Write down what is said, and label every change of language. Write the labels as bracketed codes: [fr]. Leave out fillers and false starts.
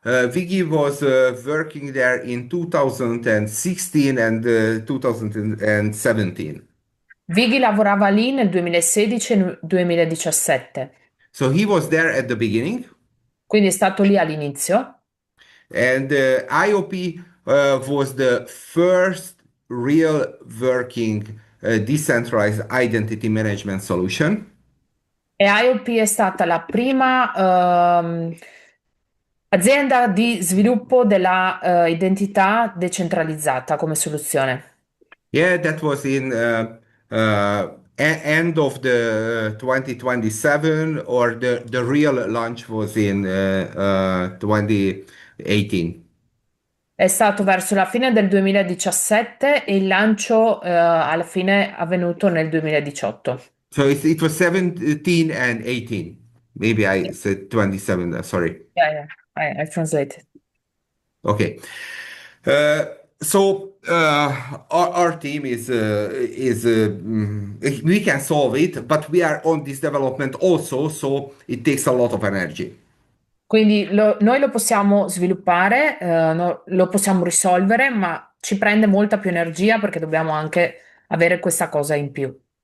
[en] Vicky was working there in 2016 and 2017. [it] Vighi lavorava lì nel 2016 e 2017, [en] So he was there at the beginning, [it] quindi è stato lì all'inizio. [en] and IOP was the first real working decentralized identity management solution. [it] E IOP è stata la prima azienda di sviluppo della identità decentralizzata come soluzione. [en] Yeah, that was in end of the 2027, or the real launch was in 2018. [it] È stato verso la fine del 2017 e il lancio alla fine è avvenuto nel 2018. [en] So it was 17 and 18. Maybe I said 27, sorry. Yeah, I translated. Okay. So our team we can solve it, but we are on this development also, so it takes a lot of energy. [it] Quindi noi lo possiamo sviluppare, lo possiamo risolvere, ma ci prende molta più energia perché dobbiamo anche avere questa cosa in più.